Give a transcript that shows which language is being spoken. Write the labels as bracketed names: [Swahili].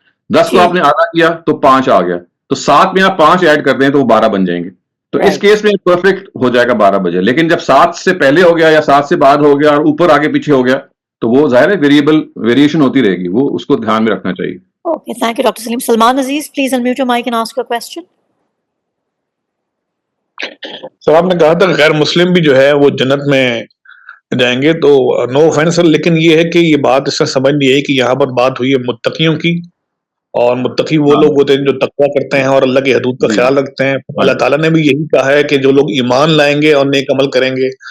[Urdu] 10 کو آپ نے آدھا کیا تو 5 آ گیا, تو 7 میں آپ 5 ایڈ کر دیں تو وہ 12 بن جائیں گے. تو اس کیس میں پرفیکٹ ہو جائے گا 12 بجے. لیکن جب 7 سے پہلے ہو گیا یا 7 سے بعد ہو گیا اور اوپر آگے پیچھے ہو گیا تو وہ ظاہر ہے ویریشن ہوتی رہے گی, وہ اس کو دھیان میں رکھنا چاہیے. [English] Okay, thank you, Dr. Saleem. Salman Aziz, please unmute your mic and ask your question. [Urdu] سر آپ نے کہا تھا غیر مسلم بھی جو ہے وہ جنت میں جائیں گے, تو [English] no offence sir, [Urdu] لیکن یہ ہے کہ یہ بات اس سے سمجھ نہیں ہے کہ یہاں پر بات ہوئی ہے متقیوں کی, اور متقی وہ لوگ ہوتے ہیں جو تقویٰ کرتے ہیں اور اللہ کی حدود کا خیال رکھتے ہیں. اللہ تعالیٰ نے بھی یہی کہا ہے کہ جو لوگ ایمان لائیں گے اور نیک عمل کریں گے.